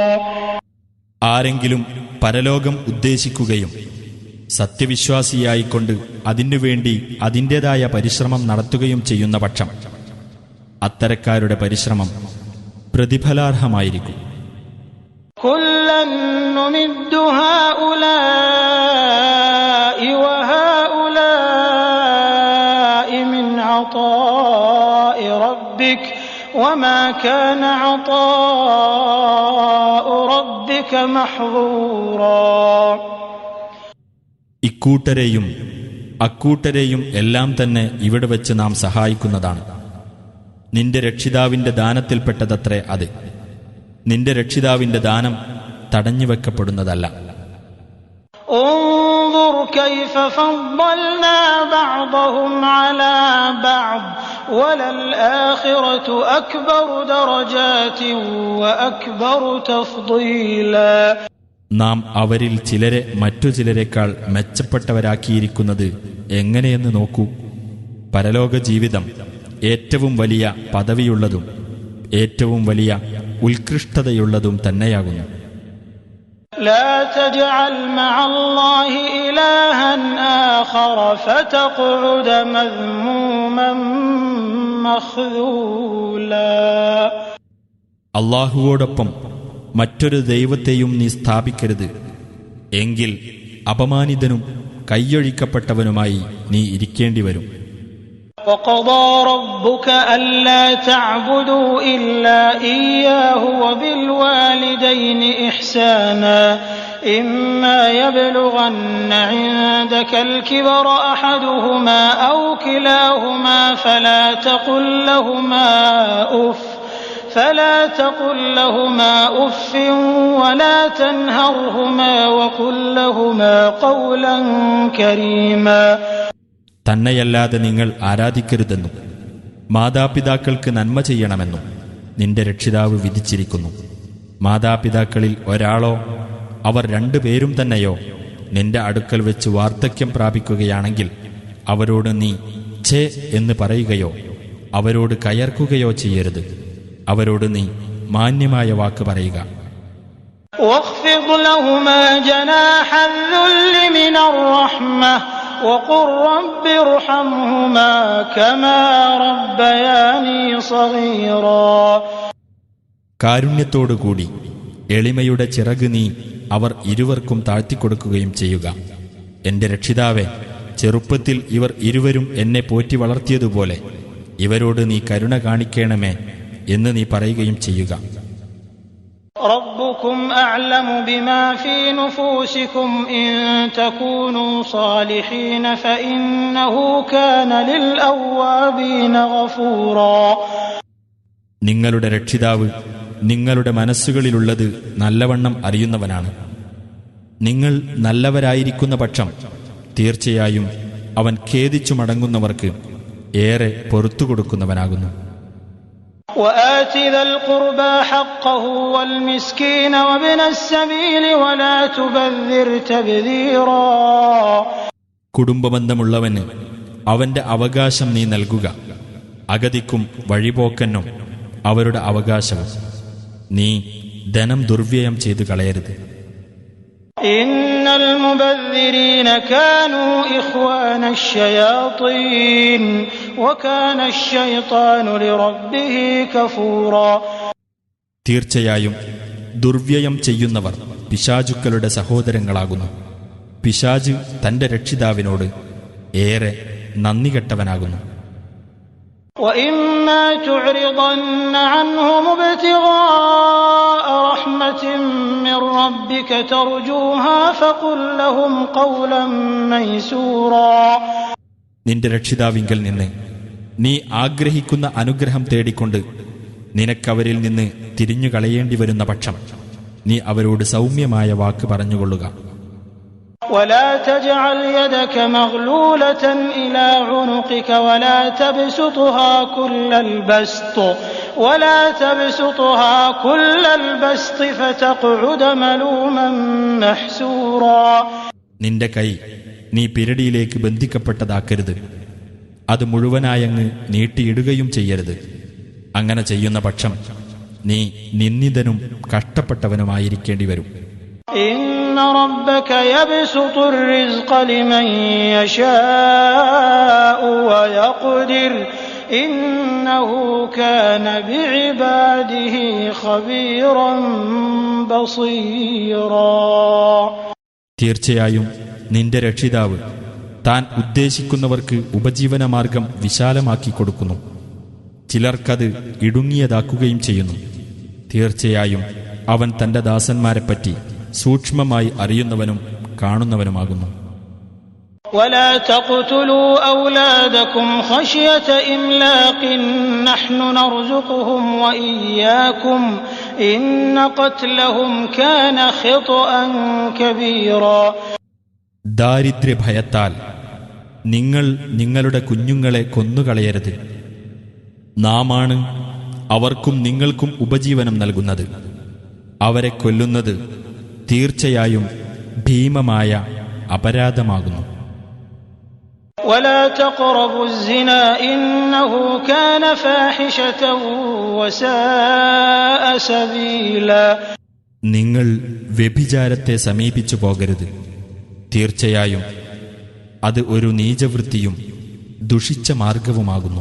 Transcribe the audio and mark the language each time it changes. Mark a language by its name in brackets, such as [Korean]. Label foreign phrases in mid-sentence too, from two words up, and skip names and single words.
[Malayalam] ആരെങ്കിലും പരലോകം ഉദ്ദേശിക്കുകയും സത്യവിശ്വാസിയായിക്കൊണ്ട് അതിനുവേണ്ടി അതിൻ്റെതായ പരിശ്രമം നടത്തുകയും ചെയ്യുന്ന പക്ഷം അത്തരക്കാരുടെ പരിശ്രമം പ്രതിഫലാർഹമായിരിക്കും. [Arabic] كُلًّا نُّمِدُّ هَٰؤُلَاءِ وَهَٰؤُلَاءِ مِنْ عَطَاءِ رَبِّكَ وَمَا كَانَ عَطَاءُ رَبِّكَ مَحْظُورًا. [Malayalam] ഇക്കൂട്ടരെയും അക്കൂട്ടരെയും എല്ലാം തന്നെ ഇവിടെ വെച്ച് നാം സഹായിക്കുന്നതാണ്. നിന്റെ രക്ഷിതാവിന്റെ ദാനത്തിൽപ്പെട്ടതത്രേ അത്. നിന്റെ രക്ഷിതാവിന്റെ ദാനം തടഞ്ഞുവെക്കപ്പെടുന്നതല്ല. [Arabic] انظُرْ كَيْفَ فَضَّلْنَا بَعْضَهُمْ عَلَى بَعْضٍ وَلَلْآخِرَةُ أَكْبَرُ دَرَجَاتٍ وَأَكْبَرُ تَفْضِيلًا. [Malayalam] നാം അവരിൽ ചിലരെ മറ്റു ചിലരെക്കാൾ മെച്ചപ്പെട്ടവരാക്കിയിരിക്കുന്നത് എങ്ങനെയെന്ന് നോക്കൂ. പരലോക ജീവിതം ഏറ്റവും വലിയ പദവിയുള്ളതും ഏറ്റവും വലിയ ഉത്കൃഷ്ടതയുള്ളതും തന്നെയാകുന്നു. [Arabic] لا تجعل مع الله إلها آخر فتقعد مذموما مخذولا. [Malayalam] അല്ലാഹുവോടൊപ്പം മറ്റൊരു ദൈവത്തെയും നീ സ്ഥാപിക്കരുത്, എങ്കിൽ അപമാനിതനും കൈയൊഴിക്കപ്പെട്ടവനുമായി നീ ഇരിക്കേണ്ടി വരും. [Arabic] وقضى ربك ألا تعبدوا إلا إياه وبالوالدين إحسانا إما يبلغن عندك الكبر أحدهما أو كلاهما فلا تقل لهما أف ولا تنهرهما وقل لهما قولا كريما. [Malayalam] തന്നെയല്ലാതെ നിങ്ങൾ ആരാധിക്കരുതെന്നും മാതാപിതാക്കൾക്ക് നന്മ ചെയ്യണമെന്നും നിന്റെ രക്ഷിതാവ് വിധിച്ചിരിക്കുന്നു. മാതാപിതാക്കളിൽ ഒരാളോ അവർ രണ്ടുപേരും തന്നെയോ നിന്റെ അടുക്കൽ വെച്ച് വാർദ്ധക്യം പ്രാപിക്കുകയാണെങ്കിൽ അവരോട് നീ ഛേ എന്ന് പറയുകയോ അവരോട് കയർക്കുകയോ ചെയ്യരുത്. അവരോട് നീ മാന്യമായ വാക്ക് പറയുക. [Arabic] واخفض لهما جناح الذل من الرحمة وقل رب ارحمهما كما ربياني صغيرا. [Malayalam] കാരുണ്യത്തോടുകൂടി എളിമയുടെ ചിറക് നീ അവർ ഇരുവർക്കും താഴ്ത്തിക്കൊടുക്കുകയും ചെയ്യുക. എന്റെ രക്ഷിതാവേ, ചെറുപ്പത്തിൽ ഇവർ ഇരുവരും എന്നെ പോറ്റി വളർത്തിയതുപോലെ ഇവരോട് നീ കരുണ കാണിക്കണമേ എന്ന് നീ പറയുകയും ചെയ്യുക. [Arabic] ربكم أعلم بما في نفوسكم إن تكونوا صالحين فإنه كان للأوابين غفورا. [Malayalam] നിങ്ങളുടെ രക്ഷിതാവ് നിങ്ങളുടെ മനസ്സുകളിലുള്ളത് നല്ലവണ്ണം അറിയുന്നവനാണ്. നിങ്ങൾ നല്ലവരായിരിക്കുന്ന പക്ഷം തീർച്ചയായും അവൻ ഖേദിച്ചു മടങ്ങുന്നവർക്ക് ഏറെ പൊറുത്തുകൊടുക്കുന്നവനാകുന്നു. [Arabic] وآت ذا القربى حقه والمسكين وابن السبيل ولا تبذر تبذيرا. [Malayalam] കുടുംബബന്ധമുള്ളവന് അവന്റെ അവകാശം നീ നൽകുക. അഗതിക്കും വഴിപോക്കനും അവരുടെ അവകാശവും. നീ ധനം ദുർവ്യയം ചെയ്തു കളയരുത്. [Arabic] إن المبذرين كانوا إخوان الشياطين وكان الشيطان لربه كفورا. [Malayalam] തീർച്ചയായും ദുർവ്യയം ചെയ്യുന്നവർ പിശാചുക്കളുടെ സഹോദരങ്ങളാകുന്നു. പിശാച് തന്റെ രക്ഷിതാവിനോട് ഏറെ നന്ദികെട്ടവനാകുന്നു. [Arabic] وَإِمَّا تُعْرِضَنَّ عَنْهُمُ ابْتِغَاءَ رَحْمَةٍ مِّن رَّبِّكَ تَرْجُوهَا فَقُل لَّهُمْ قَوْلًا مَّيْسُورًا. [Malayalam] നിന്റെ രക്ഷിതാവിങ്കൽ നിന്ന് നീ ആഗ്രഹിക്കുന്ന അനുഗ്രഹം തേടിക്കൊണ്ട് നിനക്കവരിൽ നിന്ന് തിരിഞ്ഞു കളയേണ്ടി വരുന്ന പക്ഷം നീ അവരോട് സൗമ്യമായ വാക്ക് പറഞ്ഞുകൊള്ളുക. [Arabic] ولا تجعل يدك مغلولة إلى عنقك ولا تبسطها كل البسط فتقعد ملوما محسورا. [Malayalam] നിന്റെ കൈ നീ പിരടിയിലേക്ക് ബന്ധിക്കപ്പെട്ടതാക്കരുത്. അത് മുഴുവനായങ്ങ് നീട്ടിയിടുകയും ചെയ്യരുത്. അങ്ങനെ ചെയ്യുന്ന പക്ഷം നീ നിന്ദിതനും കഷ്ടപ്പെട്ടവനുമായിരിക്കേണ്ടി വരും. [Arabic] إن ربك يبسط الرزق لمن يشاء ويقدر إنه كان بعباده خبيرا بصيرا. [Malayalam] തീർച്ചയായും നിന്റെ രക്ഷിതാവ് താൻ ഉദ്ദേശിക്കുന്നവർക്ക് ഉപജീവനമാർഗം വിശാലമാക്കി കൊടുക്കുന്നു. ചിലർക്കത് ഇടുങ്ങിയതാക്കുകയും ചെയ്യുന്നു. തീർച്ചയായും അവൻ തന്റെ ദാസന്മാരെപ്പറ്റി സൂക്ഷ്മമായി അറിയുന്നവനും കാണുന്നവനുമാകുന്നു. [Arabic] ولا تقتلوا أولادكم خشية إملاق نحن نرزقهم وإياكم إن قتلهم كان خطأ كبيرا. [Malayalam] ദാരിദ്ര്യഭയത്താൽ നിങ്ങൾ നിങ്ങളുടെ കുഞ്ഞുങ്ങളെ കൊന്നുകളയരുത്. നാമാണ് അവർക്കും നിങ്ങൾക്കും ഉപജീവനം നൽകുന്നത്. അവരെ കൊല്ലുന്നത് തീർച്ചയായും ഭീമമായ അപരാധമാകുന്നു. [Arabic] ولا تقربوا الزنا إنه كان فاحشة وساء سبيلا. [Malayalam] നിങ്ങൾ വ്യഭിചാരത്തെ സമീപിച്ചു പോകരുത്. തീർച്ചയായും അത് ഒരു നീചവൃത്തിയും ദുഷിച്ച മാർഗവുമാകുന്നു.